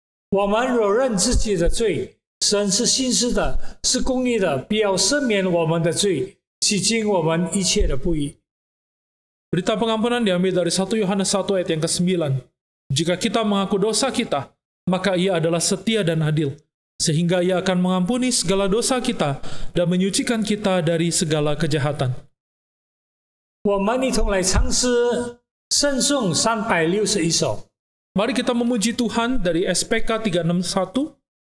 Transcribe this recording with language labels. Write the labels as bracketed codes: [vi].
[zh] 我们若认自己的罪，神是信实的，是公义的，必要赦免我们的罪，洗净我们一切的不义。 [id] Berita pengampunan diambil dari 1 Yohanes 1 ayat yang ke-9. Jika kita mengaku dosa kita, maka ia adalah setia dan adil, sehingga ia akan mengampuni segala dosa kita dan menyucikan kita dari segala kejahatan. [zh] 我们一同来唱诗圣颂361首。 [id] Mari kita memuji Tuhan dari SPK 361.